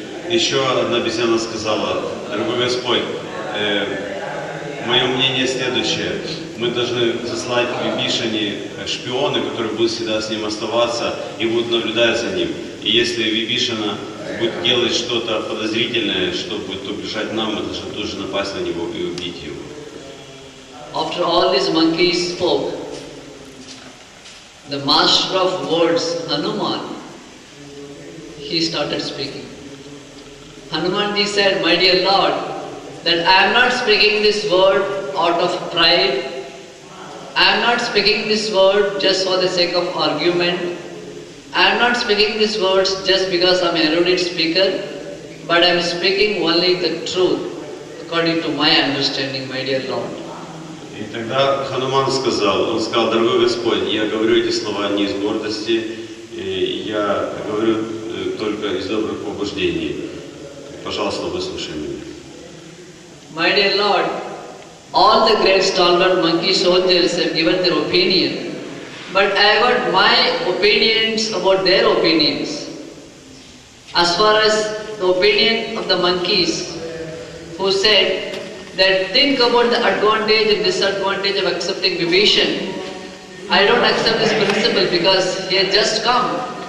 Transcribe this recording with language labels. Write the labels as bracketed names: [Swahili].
[Russian] Еще одна обезьяна сказала: «Дорогой Господь, мое мнение следующее. Мы должны заслать к Вибишане шпионы, которые будут всегда с ним оставаться и будут наблюдать за ним. И если Вибишана будет делать что-то подозрительное, что будет угрожать нам, мы должны тут же напасть на него и убить его». [English] After all these monkeys spoke, the master of words, Hanuman, he started speaking. Hanumanji said, "My dear Lord, that I am not speaking this word out of pride. I am not speaking this word just for the sake of argument. I am not speaking these words just because I am an erudite speaker, but I am speaking only the truth according to my understanding, my dear Lord." [Russian] И тогда Хануман сказал, он сказал: «Дорогой Господь, я говорю эти слова не из гордости, я говорю только из добрых побуждений. Пожалуйста, выслушай меня». [English] My dear Lord, all the great stalwart monkey soldiers have given their opinion, but I got my opinions about their opinions. As far as the opinion of the monkeys who said that think about the advantage and disadvantage of accepting Vibhishan, I don't accept this principle because he has just come.